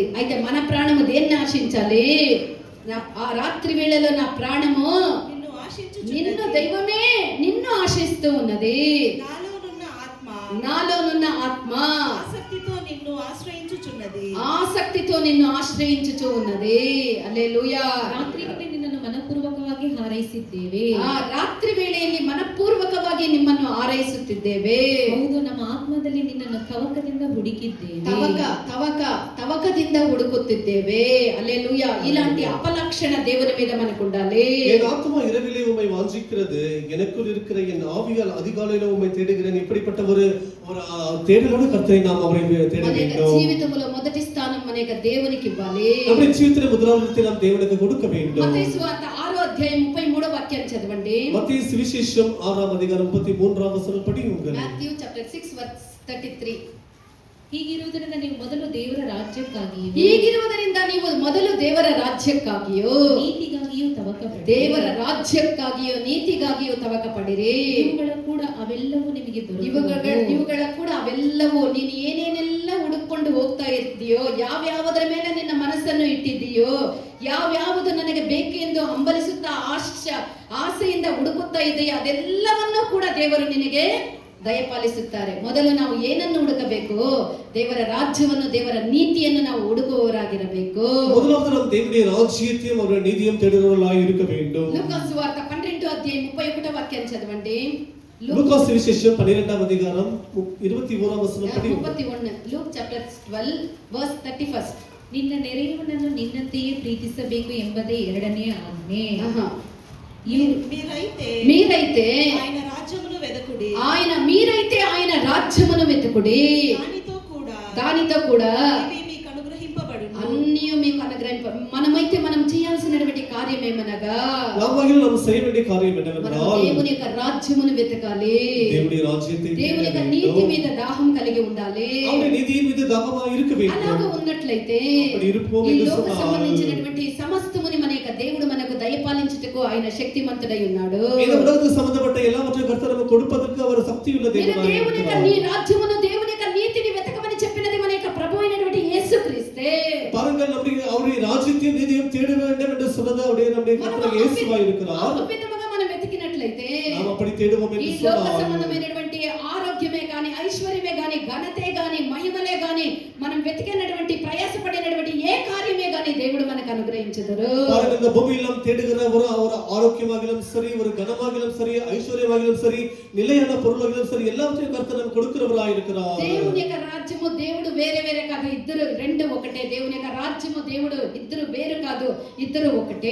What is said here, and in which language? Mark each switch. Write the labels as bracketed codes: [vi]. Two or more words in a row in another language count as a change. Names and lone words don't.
[te] అయితే మన ప్రాణము దేన్ని ఆశించాలి? ఆ రాత్రి వేళలో నా ప్రాణము నిన్ను ఆశించుచున్నది. నిన్ను దైవమే నిన్ను ఆశిస్తూ ఉన్నది. నాలోనున్న ఆత్మ ఆసక్తితో నిన్ను ఆశ్రయించుచున్నది. ఆసక్తితో నిన్ను ఆశ్రయించుచూ ఉన్నది. హల్లెలూయా. [kn] ರಾತ್ರಿ ವೇಳೆ ನಿನ್ನನ್ನು ಮನಪೂರ್ವಕವಾಗಿ ಹಾರೈಸಿದ್ದೇವೆ. ಆ ರಾತ್ರಿ ವೇಳೆಯಲ್ಲಿ ಮನಪೂರ್ವಕವಾಗಿ ನಿಮ್ಮನ್ನು ಹಾರೈಸುತ್ತಿದ್ದೇವೆ. ಹೌದು, ನಮ್ಮ ಆತ್ಮದಲ್ಲಿ ನಿನ್ನನ್ನು ತವಕದಿಂದ ಹುಡುಕಿದ್ದೇವೆ. తవకದಿಂದ ಹುಡುಕುತ್ತಿದ್ದೇವೆ. హల్లెలూయా. [te] ఇలాంటి అపలక్షణ దేవుని మీద మనకు ఉండాలి. [ta] என் ஆத்துமா இரவிலே உம்மை வாஞ்சிக்கிறது, எனக்குள் இருக்கிற என் ஆவியால் அதிகாலையில உம்மை தேடுகிறேன். இப்படிப்பட்ட ஒரு தேடலோடு கர்த்தரை நாம் அவரை தேட வேண்டும். [te] జీవితంలో మొదటి స్థానం మన యొక్క దేవునికి ఇవ్వాలి. [ta] நம்முடைய ஜீவிதத்திலே முதலாவது நாம் தேவனுக்கு கொடுக்க வேண்டும். [te] మత్తయి సువార్త 6వ అధ్యాయం 33వ వాక్యాన్ని చదవండి. [ta] மத்தேயு சுவிசேஷம் [te] 6వ అధ్యాయం 33వ వచనం படியுங்கள். [en] Matthew chapter 6 verse 33. [kn] ಹೀಗಿರುವುದರಿಂದ ನೀವು ಮೊದಲು ದೇವರ ರಾಜ್ಯಕ್ಕಾಗಿಯೂ ದೇವರ ರಾಜ್ಯಕ್ಕಾಗಿಯೂ ನೀತಿಗಾಗಿಯೂ ತವಕಪಡಿರಿ. ದೇವರ ರಾಜ್ಯಕ್ಕಾಗಿಯೂ ನೀತಿಗಾಗಿಯೂ ತವಕಪಡಿರಿ. ಇವುಗಳ ಕೂಡ ಅವೆಲ್ಲವೂ ನಿಮಗೆ ದೊರೆಯುವವು. ಇವುಗಳ ಕೂಡ ಅವೆಲ್ಲವೂ ನೀನು ಏನೇನೆಲ್ಲ ಹುಡುಕೊಂಡು ಹೋಗ್ತಾ ಇರ್ತೀಯೋ, ಯಾವ್ಯಾವುದರ ಮೇಲೆ ನಿನ್ನ ಮನಸ್ಸನ್ನು ಇಟ್ಟಿದ್ದೀಯೋ, ಯಾವ್ಯಾವುದು ನನಗೆ ಬೇಕೆಂದು ಹಂಬಲಿಸುತ್ತಾ ಆಸೆಯಿಂದ ಹುಡುಕುತ್ತಾ ಇದೆಯೋ ಅದೆಲ್ಲವನ್ನೂ ಕೂಡ ದೇವರು ನಿನಗೆ ದಯಪಾಲಿಸುತ್ತಾರೆ. ಮೊದಲು ನಾವು ಏನನ್ನು ಹುಡುಕಬೇಕು? ದೇವರ ರಾಜ್ಯವನ್ನು, ದೇವರ ನೀತಿಯನ್ನು ನಾವು ಹುಡುಕುವವರಾಗಿರಬೇಕು. [ta] முதலாவது நாம் தேவனுடைய ராஜ்யத்தையும் அவருடைய நீதியையும் தேடுகிறவர்களாய் இருக்க வேண்டும். [te] లూకాసు సువార్త 12వ అధ్యాయం 31వ వాక్యాన్ని చదవండి. లూకాసు సువిశేషం 12వ అధ్యాయం 21వ వచనం పడి [en] 31. Luke chapter 12 verse 31. [kn] ನಿನ್ನ ನೆರೆಯವನನ್ನು ನಿನ್ನಂತೆಯೇ ಪ್ರೀತಿಸಬೇಕು ಎಂಬುದೇ ಎರಡನೇ ಆಜ್ಞೆ. [te] మీరైతే ఆయన రాజ్యమును వెదకుడి. మీరైతే ఆయన రాజ్యమును వెతుకుడి. దానితో కూడా ఇవి మీకు అనుగ్రహింపబడును. అన్నీ మీకు మనమైతే మనం చేయాల్సినటువంటి కార్యం ఏమనగా, [ta] நாம் செய்ய வேண்டிய காரியம் என்னவென்றால் [te] దేవుని యొక్క రాజ్యమును వెతకాలి. దేవుని రాజ్యத்தை దేవుని యొక్క నీతి మీద దాహం కలిగి ఉండాలి. [ta] அவருடைய நீதியின் மீது தாகமாக இருக்க வேண்டும். [te] అలాగా ఉన్నట్లయితే ఈ లోక సంబంధించినటువంటి సమస్తముని మన యొక్క దేవుడు మనకు దయపాలించుటకు ఆయన శక్తిమంతుడై ఉన్నాడు. [ta] இந்த உலகத்துக்கு சம்பந்தப்பட்ட எல்லாவற்றையும் கர்த்தர் நமக்கு கொடுப்பதற்கு அவர் சக்தியுள்ள தேவனாய் [te] దేవుని యొక్క నీ రాజ్యమును, దేవుని యొక్క నీతిని వెతకమని చెప్పినది మన యొక్క ప్రభు అయినటువంటి యేసుక్రీస్తే. [ta] பாருங்கள், அவருடைய ராஜ்யத்தையும் நீதியையும் தேட வேண்டும் என்று சொன்னது நம்முடைய கர்த்தர் இயேசுவாய் இருக்கிறார். [te] అద్భుతంగా మనం వెతికినట్లయితే [ta] நாம் அப்படி தேடுவோம் [te] ఈ [ta] என்று [te] లోక [ta] சொன்னால் [te] సంబంధమైనటువంటి ఆరోగ్యమే గాని, ఐశ్వర్యమే గాని, ఘనతే గాని, మహిమలే గాని, మనం వెతికినటువంటి ప్రయాసపడినటువంటి ఏ కార్యమే గాని దేవుడు మనకు అనుగ్రహించదురు. [ta] பாருங்க, இந்த பூமியில் நாம் தேடுகிற ஒரு ஆரோக்கியமாகிலும் சரி, ஒரு கனமாகிலும் சரி, ஐஸ்வர்யமாகிலும் சரி, நிலையான பொருளாகிலும் சரி, எல்லாவற்றையும் கர்த்தர் நமக்கு கொடுக்கிறவராய் இருக்கிறார். [te] దేవుని యొక్క రాజ్యము దేవుడు వేరే వేరే కాదు, ఇద్దరు రెండు ఒకటే. దేవుని యొక్క రాజ్యము దేవుడు ఇద్దరు వేరు కాదు, ఇద్దరు ఒకటే.